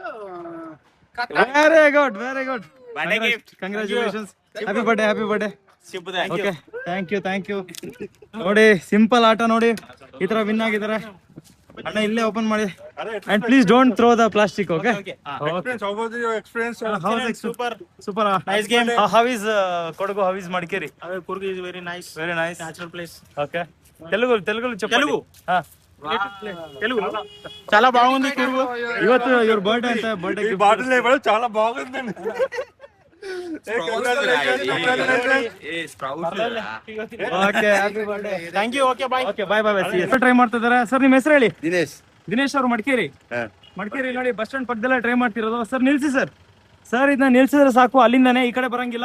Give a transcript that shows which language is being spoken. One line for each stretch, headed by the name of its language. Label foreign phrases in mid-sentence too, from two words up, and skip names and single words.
English: very good. congratulations. happy birthday. okay, thank you.
Kannada: ನೋಡಿ ಸಿಂಪಲ್ ಆಟ ನೋಡಿ. ಈ ತರ ವಿನ್ ಆಗಿದ್ದಾರೆ. ಅಣ್ಣ ಇಲ್ಲೇ ಓಪನ್ ಮಾಡಿ.
English: and please don't throw the plastic. okay. Super. Nice game. How is Kodagu? How is Madikeri? Kodagu is very nice. Natural place.
Telugu: Okay. Telugu చెప్పండి. తెలుగు చాలా బాగుంది. కొడుకు
Kannada: ಇವತ್ತು ಇವ್ರ ಬರ್త్డే ಅಂತ. ಬರ್త్డే
Telugu: బాటిల్ చాలా బాగుందండి.
English: thank you. okay, bye.
Kannada: ಟ್ರೈ ಮಾಡ್ತಿದ್ದಾರೆ. ಸರ್ ನಿಮ್ಮ ಹೆಸರು ಹೇಳಿ. ದಿನೇಶ್ ಅವರು ಮಡಿಕೇರಿ ನೋಡಿ ಬಸ್ ಸ್ಟ್ಯಾಂಡ್ ಪಕ್ಕದಲ್ಲೇ ಟ್ರೈ ಮಾಡ್ತಿರೋದು. ಸರ್ ನಿಲ್ಸಿ ಸರ್. ಸರ್ ಇದನ್ನ ನಿಲ್ಸಿದ್ರೆ ಸಾಕು, ಅಲ್ಲಿಂದಾನೆ ಈ ಕಡೆ ಬರಂಗಿಲ್ಲ.